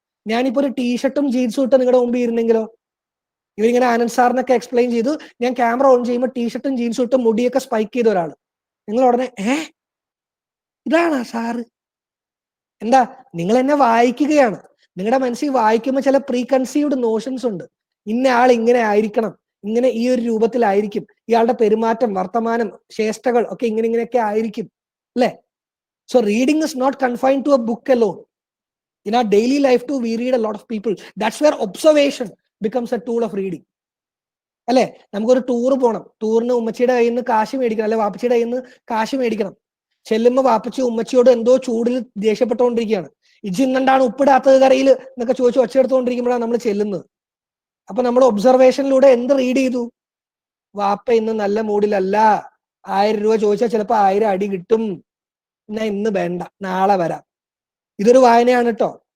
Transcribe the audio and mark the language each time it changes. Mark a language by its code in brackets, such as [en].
[ml] ഞാനിപ്പോ ഒരു ടീഷർട്ടും ജീൻസും ഇട്ട് നിങ്ങളുടെ മുമ്പിൽ ഇരുന്നെങ്കിലോ, ഇവരിങ്ങനെ ആനന്ദ് സാറിനൊക്കെ എക്സ്പ്ലെയിൻ ചെയ്തു, ഞാൻ ക്യാമറ ഓൺ ചെയ്യുമ്പോൾ ടീഷർട്ടും ജീൻസും ഇട്ട് മുടിയൊക്കെ സ്പൈക്ക് ചെയ്ത ഒരാൾ, നിങ്ങൾ ഉടനെ ഇതാണാ സാറ്? എന്താ? നിങ്ങൾ എന്നെ വായിക്കുകയാണ്. നിങ്ങളുടെ മനസ്സിൽ വായിക്കുമ്പോൾ ചില പ്രീ കൺസീവ്ഡ് നോഷൻസ് ഉണ്ട്. ഇന്ന ആൾ ഇങ്ങനെ ആയിരിക്കണം, ഇങ്ങനെ ഈ ഒരു രൂപത്തിലായിരിക്കും, ഇയാളുടെ പെരുമാറ്റം, വർത്തമാനം, ചേഷ്ടകൾ ഒക്കെ ഇങ്ങനെയൊക്കെ ആയിരിക്കും അല്ലേ? [en] So reading is not confined to a book alone. In our daily life too, we read a lot of people. That's where observation becomes a tool of reading. [ml] അല്ലെ? നമുക്കൊരു ടൂർ പോകണം. ടൂറിന് ഉമ്മച്ചിയുടെ കയ്യിൽ നിന്ന് കാശ് മേടിക്കണം, അല്ലെ വാപ്പച്ചിയുടെ കയ്യിൽ നിന്ന് കാശ് മേടിക്കണം. ചെല്ലുമ്പോ വാപ്പച്ചി ഉമ്മച്ചിയോട് എന്തോ ചൂടിൽ ദേഷ്യപ്പെട്ടുകൊണ്ടിരിക്കുകയാണ്. ഇജിന്നെന്താണ് ഉപ്പിടാത്തത് കറിയിൽ എന്നൊക്കെ ചോദിച്ച് ഒച്ചയെടുത്തുകൊണ്ടിരിക്കുമ്പോഴാണ് നമ്മൾ ചെല്ലുന്നത്. അപ്പൊ നമ്മൾ ഒബ്സർവേഷനിലൂടെ എന്ത് റീഡ് ചെയ്തു? വാപ്പ ഇന്ന് നല്ല മൂഡിലല്ല, 1000 രൂപ ചോദിച്ചാൽ ചിലപ്പോൾ 1000 അടി കിട്ടും, എന്നാ ഇന്ന് വേണ്ട, നാളെ വരാം. ഇതൊരു വായനയാണ് കേട്ടോ.